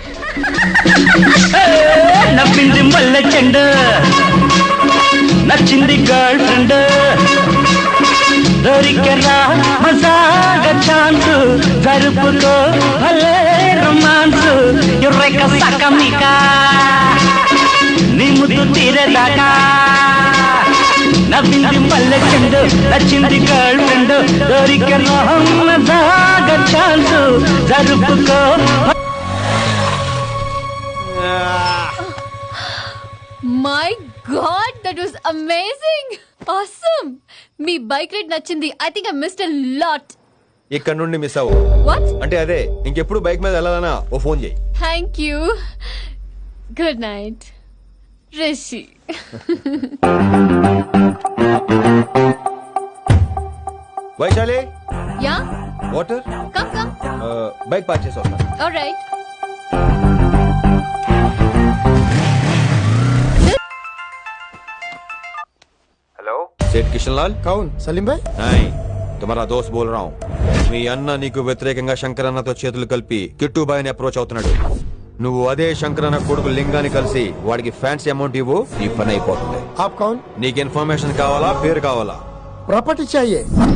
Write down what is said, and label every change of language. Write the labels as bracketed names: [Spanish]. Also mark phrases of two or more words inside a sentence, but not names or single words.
[Telugu] నవ్వింది మల్లె చెండు, నచ్చింది గర్ల్ ఫ్రెండ్, దొరికరా మజాగ ఛాన్స్, జరుపుకో భలే రొమాన్స్, ఎర్రెక సకమిక నీ ముద్దు తీరేదాకా. నవ్వింది మల్లె చెండు, నచ్చింది గర్ల్ ఫ్రెండ్, దొరికరా మజాగ ఛాన్స్, జరుపుకో. [English] My God, that was amazing. Awesome. [Telugu] మీ బైక్ రైడ్ నచ్చింది. [English] I think I missed a lot. [Telugu] ఇక్కడ నుండి మిస్ అవ్వు. వాట్? అంటే అదే, ఇంకెప్పుడు బైక్ మీద వెళ్ళాలన్నా ఓ ఫోన్ చేయి. [English] Thank you. Good night Rishi. [Telugu] వైశాలి, యా, వాటర్. [English] Come come. bike park [Telugu] చేసి వస్తాను. ఆల్రైట్. [Hindi] हेलो, सेठ किशन लाल. कौन? सलीम भाई. नहीं, तुम्हारा दोस्त बोल रहा हूँ. [Telugu] మీ అన్న నీకు వ్యతిరేకంగా శంకరన్నతో చేతులు కలిపి కిట్టుబాయిని అప్రోచ్ అవుతున్నాడు. నువ్వు అదే శంకరన్న కొడుకు లింగాన్ని కలిసి వాడికి [English] fancy amount [Telugu] ఇవ్వు, నీ పని అయిపోతుంది. [Hindi] आप कौन? [Telugu] నీకు ఇన్ఫర్మేషన్ కావాలా, పేరు కావాలా? [Hindi] प्रॉपर्टी चाहिए.